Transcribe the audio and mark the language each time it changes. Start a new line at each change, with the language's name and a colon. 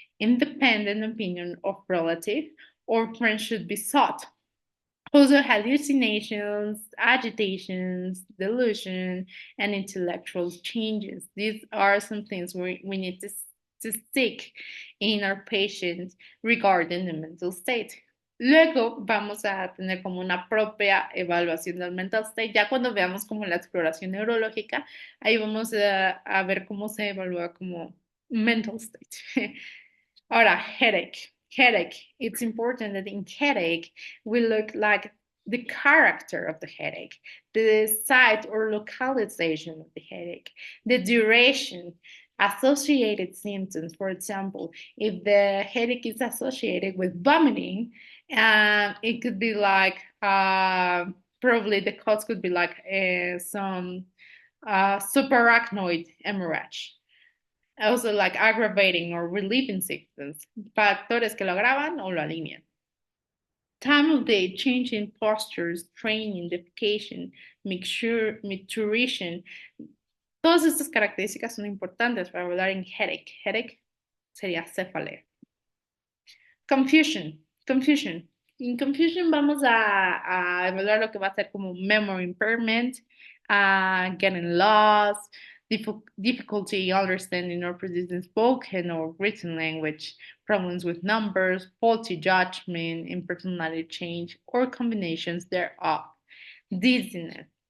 English: Independent opinion of relative or friends should be sought. Also, hallucinations, agitations, delusion, and intellectual changes. These are some things we need to seek in our patients regarding the mental state.
Spanish: Luego vamos a tener como una propia evaluación del mental state. Ya cuando veamos como la exploración neurológica, ahí vamos a ver cómo se evalúa como mental state.
English: Ahora, headache. Headache. It's important that in headache, we look like the character of the headache, the site or localization of the headache, the duration, associated symptoms. For example, if the headache is associated with vomiting, it could be like probably the cause could be like some subarachnoid hemorrhage. Also like aggravating or relieving symptoms,
Spanish: factores que lo agravan o lo alinean.
English: Time of day, change in postures, training, defecation, maturation,
Spanish: Todas estas características son importantes para hablar en headache. Headache sería cefalea.
English: Confusion, confusion.
Spanish: En confusion vamos a evaluar lo que va a ser como
English: memory impairment, getting lost, difficulty understanding or producing spoken or written language, problems with numbers, faulty judgment, impersonality change, or combinations thereof. Dizziness.